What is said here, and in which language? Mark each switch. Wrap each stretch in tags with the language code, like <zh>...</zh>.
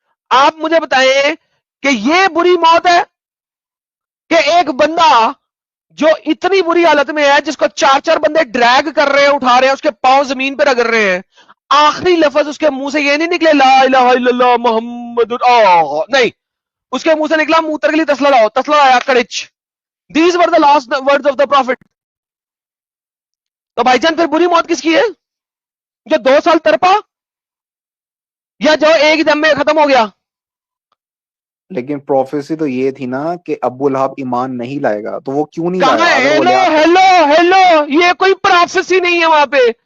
<ur>آپ مجھے بتائیں کہ یہ بری موت ہے کہ ایک بندہ جو اتنی بری حالت میں ہے, جس کو 4 بندے ڈریگ کر رہے ہیں, اٹھا رہے ہیں, اس کے پاؤں زمین پہ رگڑ رہے ہیں, آخری لفظ اس کے منہ سے یہ نہیں نکلے لا الہ الا اللہ محمد نہیں, اس کے منہ سے نکلا موتر کے لیے تسلا لاؤ, تسلا لایا کڑچ.</ur> <en>These were the last words of the prophet.</en> <ur>تو بھائی جان پھر بری موت کس کی ہے, جو 2 سال تڑپا یا جو ایک دم میں ختم ہو گیا؟ لیکن پروفیسی تو یہ تھی نا کہ ابو لہب ایمان نہیں لائے گا, تو وہ کیوں نہیں کہاں لایا؟ ہے؟ اگر وہ ہیلو, یہ کوئی پروفیسی نہیں ہے وہاں پہ.</ur>